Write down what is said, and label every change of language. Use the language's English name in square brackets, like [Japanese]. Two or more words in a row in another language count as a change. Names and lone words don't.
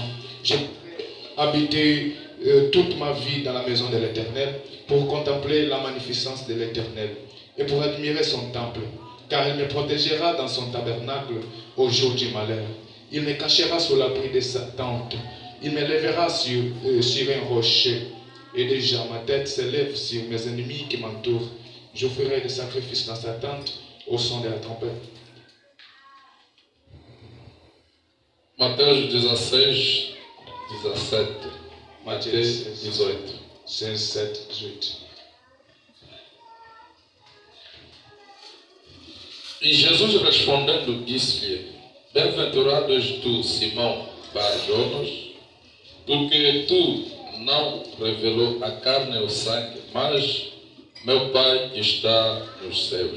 [French] Je voudrais habiter toute ma vie dans la maison de l'Éternel pour contempler la magnificence de l'Éternel et pour admirer son temple, car il me protégera dans son tabernacle au jour du malheur. Il me cachera sous l'abri de sa tente. Il me lèvera sur un rocher. Et déjà ma tête s'élève sur mes ennemis qui m'entourent. J'offrirai des sacrifices dans sa tente au son de la trompette. [Portuguese] Mateus 16, 17. Matthieu Até 16, 18. 16, 7, 18. E Jesus respondendo disse-lhe: Bem-aventurado és tu, Simão Bar-Jonas, porque tu não revelou a carne e o sangue, mas meu Pai que está nos céus.